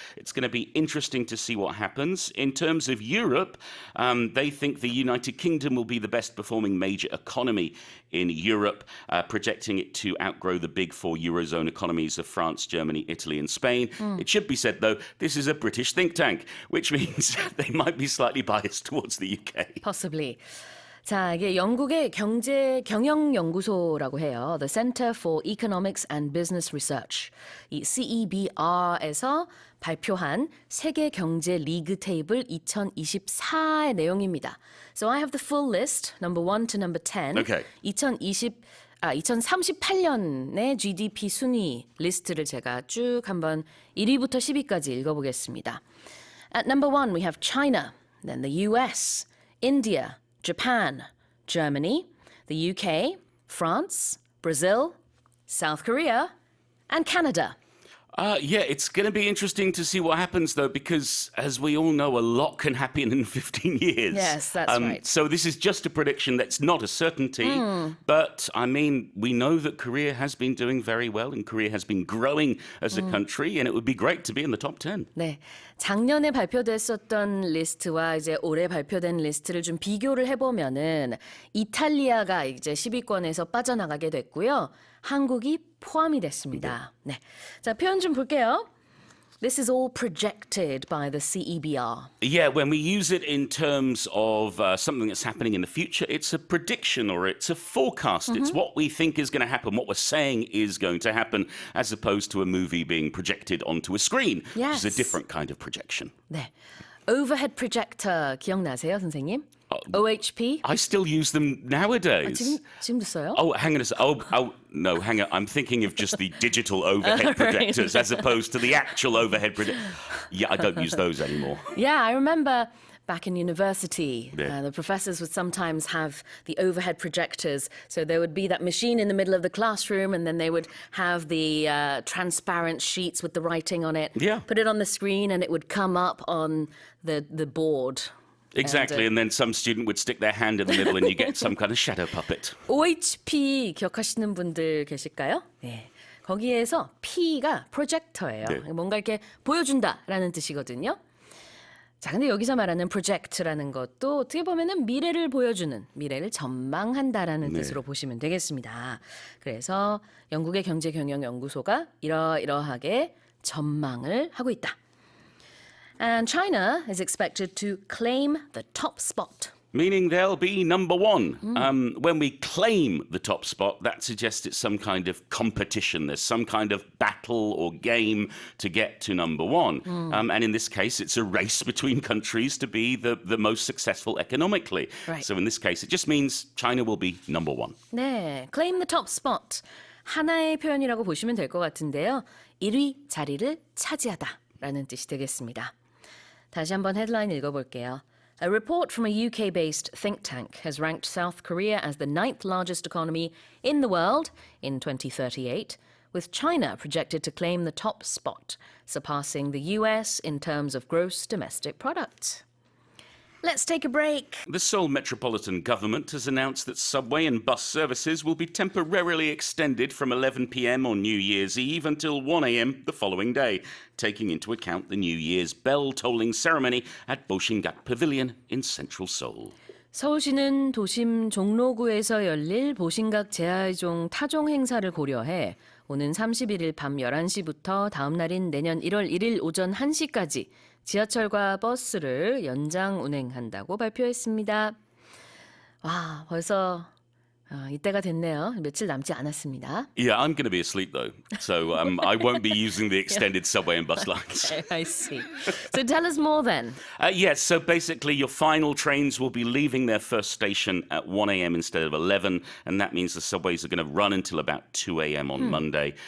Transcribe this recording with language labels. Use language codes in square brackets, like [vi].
[en] It's going to be interesting to see what happens. In terms of Europe, they think the United Kingdom will be the best performing major economy in Europe, projecting it to outgrow the big 4 Eurozone economies of France, Germany, Italy and Spain. It should be said, though, this is a British think tank, which means they might be slightly biased towards the UK. Possibly. [ko] 자, 이게 영국의 경영연구소라고 해요. [en] The Center for Economics and Business Research. [ko] 이 CEBR에서 발표한 세계 경제 리그 테이블 2024의 내용입니다. [en] So I have the full list, number 1 to number 10. Okay. [ko] 2038년의 GDP 순위 리스트를 제가 쭉 한번 1위부터 10위까지 읽어보겠습니다. [en] At number 1, we have China, then the US, India, Japan, Germany, the UK, France, Brazil, South Korea, and Canada. Yeah, it's going to be interesting to see what happens, though, because as we all know, a lot can happen in 15 years. Yes, that's right. So this is just a prediction that's not a certainty. But, I mean, we know that Korea has been doing very well and Korea has been growing as a country, and it would be great to be in the top 10. [ko] 네, 작년에 발표됐었던 리스트와 이제 올해 발표된 리스트를 좀 비교를 해보면은 이탈리아가 이제 10위권에서 빠져나가게 됐고요. 한국이 포함이 됐습니다. 네, 자 표현 좀 볼게요. [en] This is all projected by the CEBR. Yeah, when we use it in terms of something that's happening in the future, it's a prediction or it's a forecast. It's what we think is going to happen, what we're saying is going to happen, as opposed to a movie being projected onto a screen, Yes. which is a different kind of projection. [ko] 네, overhead projector 기억나세요, 선생님? OHP? [en] I still use them nowadays. [ko] 지금도 써요? [en] Oh, hang on a second. No, hang on. I'm thinking of just the digital overhead projectors as opposed to the actual overhead projector. Yeah, I don't use those anymore. Yeah, I remember back in university, Yeah. the professors would sometimes have the overhead projectors. So there would be that machine in the middle of the classroom, and then they would have the transparent sheets with the writing on it. Yeah. Put it on the screen, and it would come up on the board. Exactly, and then some student would stick their hand in the middle and you get some kind of shadow puppet. [ko] OHP 기억하시는 분들 계실까요? 네. 거기에서 P가 프로젝터예요. 네. 뭔가 이렇게 보여준다라는 뜻이거든요. 자, 근데 여기서 말하는 프로젝트라는 것도 어떻게 보면은 미래를 보여주는, 미래를 전망한다라는 뜻으로 보시면 되겠습니다. 그래서 영국의 경제경영연구소가 이러이러하게 전망을 하고 있다. [en] And China is expected to claim the top spot. Meaning they'll be number one. When we claim the top spot, that suggests it's some kind of competition. There's some kind of battle or game to get to number one. And in this case, it's a race between countries to be the most successful economically. Right. So in this case, it just means China will be number one. 네, claim the top spot. [ko] 하나의 표현이라고 보시면 될 것 같은데요. 1위 자리를 차지하다라는 뜻이 되겠습니다. 다시 한번 헤드라인 읽어볼게요. [en] A report from a UK-based think tank has ranked South Korea as the 9th largest economy in the world in 2038, with China projected to claim the top spot, surpassing the US in terms of gross domestic product. Let's take a break. The Seoul Metropolitan Government has announced that subway and bus services will be temporarily extended from 11 p.m. on New Year's Eve until 1 a.m. the following day, taking into account the New Year's bell tolling ceremony at Boshingak Pavilion in central Seoul. [ko] 서울시는 도심 종로구에서 열릴 보신각 제아종 타종 행사를 고려해 오는 31일 밤 11시부터 다음 날인 내년 1월 1일 오전 1시까지 지하철과 버스를 연장 운행한다고 발표했습니다. 와, 벌써 이때가 됐네요. 며칠 남지 않았습니다. [en] Yeah, I'm going to be asleep though, so I won't be using the extended subway and bus lines. I see. So tell us more then. Yes, so basically your final trains will be leaving their first station at 1 a.m. instead of 11, and that means the subways are going to run until about 2 a.m. on Monday.